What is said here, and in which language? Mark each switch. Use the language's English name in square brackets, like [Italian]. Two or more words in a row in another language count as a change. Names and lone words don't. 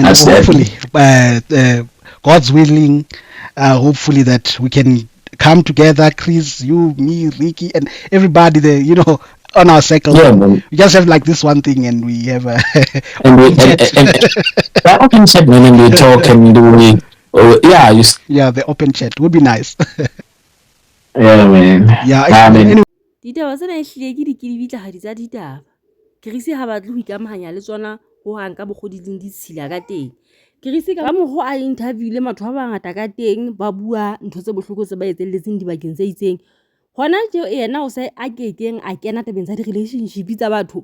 [English] Hopefully, God's willing, hopefully that we can come together, Chris, you, me, Ricky, and everybody there, on our circle. Yeah, man. We just have like this one thing, and we have a open chat, man, and we talk and the open chat would be nice. Yeah, man. Anyway. [Southern Sotho] Ditaba tsena ehlile ke dikilibitla tsa ditaba. Krisi ha batle ho ikamahanya le tsona ho hang ka bokgodileng di tshila ka teng. Krisi ka moho a interview le batho ba bangata ka teng, ba bua ntho tse bohloko tse ba etselletseng dibakeng tse itseng. Hona je yena o se a kekeng a kena tabeng tsa di relationship tsa batho.